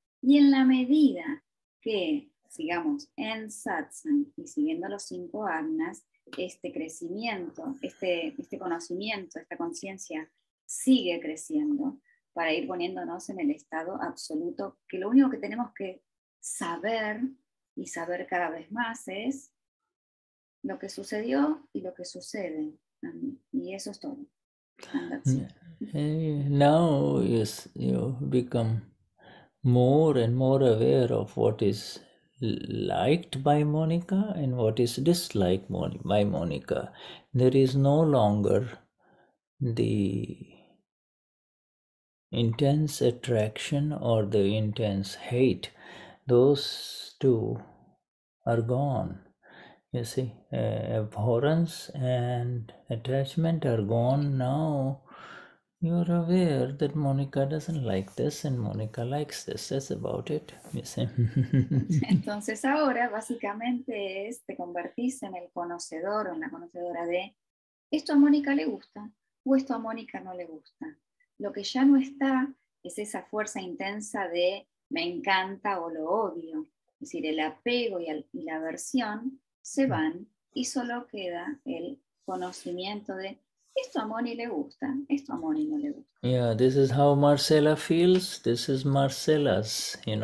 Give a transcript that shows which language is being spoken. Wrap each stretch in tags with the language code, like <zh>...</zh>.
<es>Y en la medida que sigamos en satsang y siguiendo los 5 agnas, este crecimiento, este conocimiento, esta conciencia sigue creciendo para ir poniéndonos en el estado absoluto, que lo único que tenemos que saber y saber cada vez más es lo que sucedió y lo que sucede. Y eso es todo.</es> <en>Now you become more and more aware of what is liked by Monica and what is disliked by Monica. There is no longer the intense attraction or the intense hate. Those two are gone. You see, abhorrence and attachment are gone. Now you're aware that Monica doesn't like this and Monica likes this. That's about it. You see.</en> <es>Entonces ahora básicamente te convertís en el conocedor o en la conocedora de esto a Mónica le gusta o esto a Mónica no le gusta. Lo que ya no está es esa fuerza intensa de me encanta o lo odio. Es decir, el apego y la aversión se van y solo queda el conocimiento de esto a Moni le gusta, esto a Moni no le gusta.</es> <en>Yeah, this is how Marcella feels. This is Marcella's.</en>